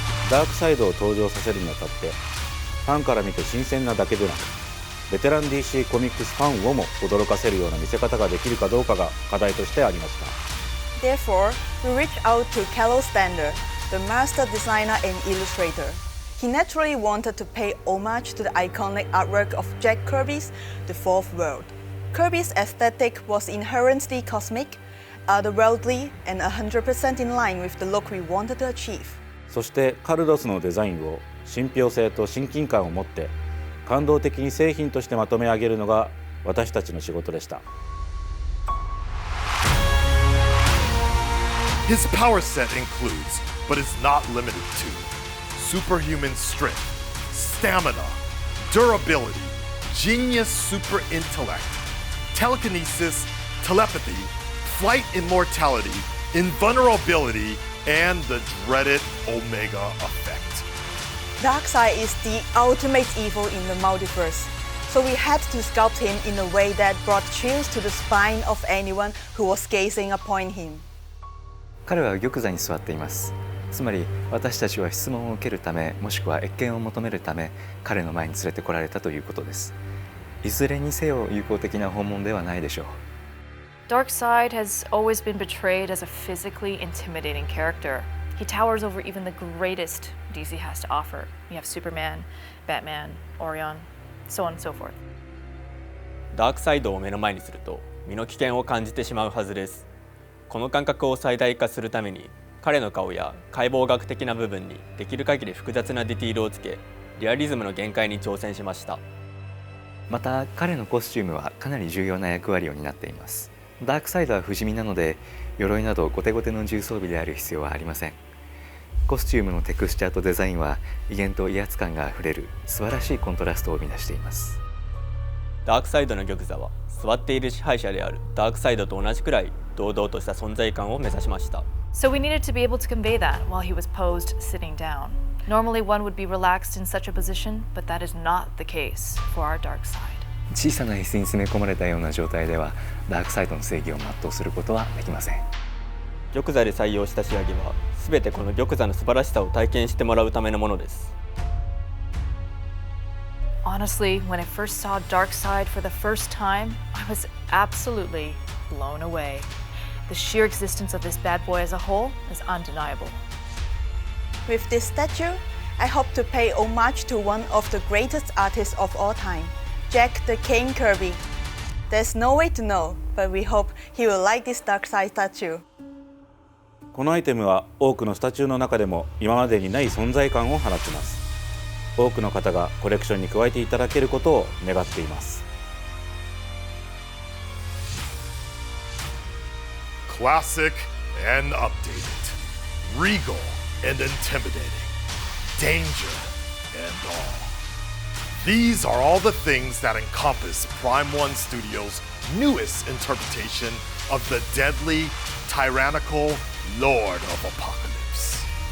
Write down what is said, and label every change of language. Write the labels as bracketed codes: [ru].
[ja] ダークサイドを登場させるにあたって、ファンから見て新鮮なだけでなく、ベテラン DC コミックスファンをも驚かせるような見せ方ができるかどうかが課題としてありました。 [en] Therefore, we reached out to Carlos Stander, the master designer and illustrator. He naturally wanted to pay homage to the iconic artwork of Jack Kirby's The Fourth World. Kirby's aesthetic was inherently cosmic, otherworldly, and 100% in line with the look we wanted to achieve. [ja] そしてカルロスのデザインを信憑性と親近感を持って感動的に製品としてまとめ上げるのが私たちの仕事でした。 [en] His power set includes, but is not limited to, superhuman strength, stamina, durability, genius super intellect, telekinesis, telepathy, flight immortality, invulnerability, and the dreaded Omega effect. Darkseid is the ultimate evil in the multiverse, so we had to sculpt him in a way that brought chills to the spine of anyone who was gazing upon him. [ja] 彼は玉座に座っています。つまり私たちは質問を受けるため、もしくは謁見を求めるため彼の前に連れてこられたということです。いずれにせよ友好的な訪問ではないでしょう。 [en] Darkseid has always been portrayed as a physically intimidating character. He towers over even the greatest DC has to offer. You have Superman, Batman, Orion, so on and so forth. [ja] ダークサイドを目の前にすると身の危険を感じてしまうはずです。この感覚を最大化するために彼の顔や解剖学的な部分にできる限り複雑なディティールをつけ、リアリズムの限界に挑戦しました。また彼のコスチュームはかなり重要な役割を担っています。ダークサイドは不死身なので鎧などゴテゴテの重装備である必要はありません。コスチュームのテクスチャーとデザインは威厳と威圧感があふれる素晴らしいコントラストを生み出しています。ダークサイドの玉座は座っている支配者であるダークサイドと同じくらい堂々とした存在感を目指しました。 [en] So we needed to be able to convey that while he was posed sitting down. Normally one would be relaxed in such a position, but that is not the case for our Darkseid. [ja] 小さな椅子に詰め込まれたような状態ではダークサイドの正義を全うすることはできません。玉座で採用した仕上げは全てこの玉座の素晴らしさを体験してもらうためのものです。 [en] Honestly, when I first saw Darkseid for the first time, I was absolutely blown away. The sheer existence of this bad boy as a whole is undeniable. With this statue, I hope to pay homage to one of the greatest artists of all time, Jack the Cane Kirby. There's no way to know, but we hope he will like this Darkseid statue. [ja] このアイテムは多くのスタチューの中でも今までにない存在感を放ちます。多くの方がコレクションに加えていただけることを願っています。 [en] Classic and updated, regal and intimidating, danger and all. These are all the things that encompass Prime One Studios' newest interpretation of the deadly, tyrannical Lord of Apocalypse.